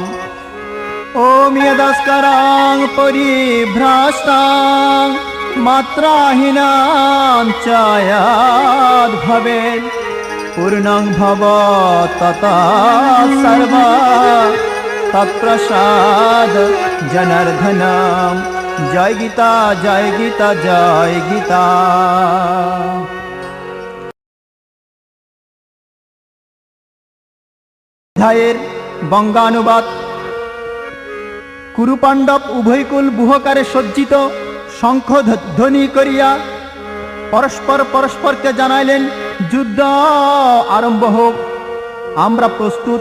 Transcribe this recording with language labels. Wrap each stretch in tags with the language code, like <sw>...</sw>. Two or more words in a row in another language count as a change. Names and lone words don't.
<sa>ओम यदस्करां परिभ्रष्टां मात्राहीनां च यद्भवेत् पूर्णं भवत् तथा सर्वा तत्प्रसाद जनार्दनं। जय गीता जय गीता जय गीता।</sa> <bn>অধ্যায়ের বঙ্গানুবাদ। কুরুপাণ্ডব উভয়কুল বুহকারে সজ্জিত শঙ্খ ধ্বনি করিয়া পরস্পর পরস্পরকে জানাইলেন, যুদ্ধ আরম্ভ হোক, আমরা প্রস্তুত।</bn>